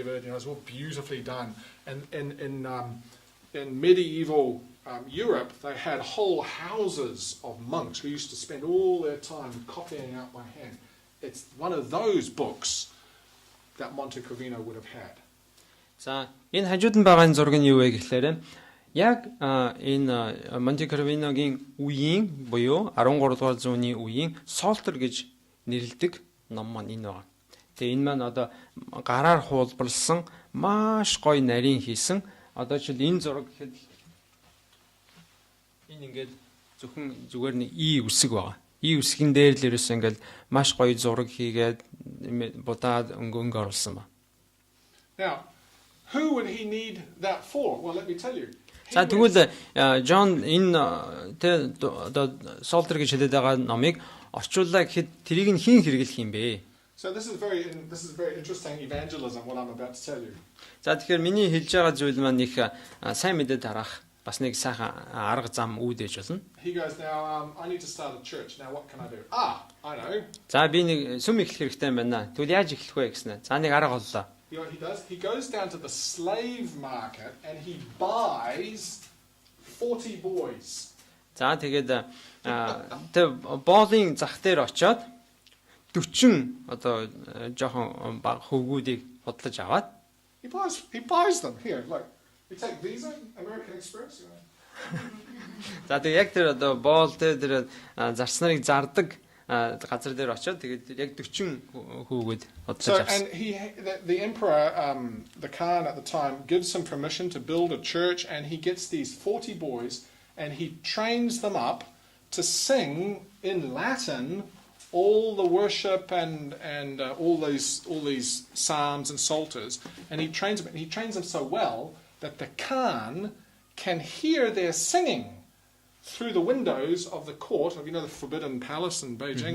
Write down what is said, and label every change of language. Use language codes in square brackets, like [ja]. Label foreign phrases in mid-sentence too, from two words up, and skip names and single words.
[en] You know, it's all beautifully done. And in medieval Europe, they had whole houses of monks who used to spend all their time copying out by hand. It's one of those books that Montecrivino would have had. [mn] За энэ хажууд нь байгаа зураг нь юу вэ гэхээр яг энэ Монтекривиногийн үеийн буюу 13 дугаар зууны үеийн Psalter гэж нэрлэдэг ном маань энэ байна. Тэгээ энэ маань одоо гараар хуулбарлсан маш гоё нарийн хийсэн одоо жишээл энэ зураг гэхэд энэ ингээд зөвхөн зүгээр нэг И үсэг байгаа. И үсгэн дээр л ерөөсөө ингээд маш гоё зураг хийгээд будаад өнгө оруулсан ба. [en] Now, who would he need that for? Well, let me tell you. [mn] За тэгвэл Джон энэ тэ одоо Psalter гэж хэлээд байгаа номыг орчууллаа гэхэд тэрийг нь хэн хэрэглэх юм бэ? [en] So this is very interesting evangelism what I'm about to tell you. [mn] За тэгэхээр миний хэлж байгаа зүйл маань их сайн мэдээ дараах бас нэг сайхан арга зам үүдэж болно. [en] He goes, now I need to start a church. Now what can I do? I know. [mn] За би нэг сүм эхлэх хэрэгтэй байна. Тэгвэл яаж эхлэх вэ гэснэ? За нэг арга оллоо. [en] You know what he does? He goes down to the slave market and he buys 40 boys. [mn] За тэгээд тэг боолын зах дээр очиод 40 одоо жоохон баг хөвгүүдийг бодлож аваад [en] He buys them here. Like you take Visa, American Express. You know. [mn] За тэг яг тэр одоо боол тэр зарцнарыг зардаг газар дээр очиод тэгээд яг 40 хүүгүүд бодлож авсан. [en] And the emperor, the Khan at the time, gives him permission to build a church, and he gets these 40 boys, and he trains them up to sing in Latin all the worship and all these psalms and psalters, and he trains them so well that the Khan can hear their singing through the windows of the court of, you know, the Forbidden Palace in Beijing.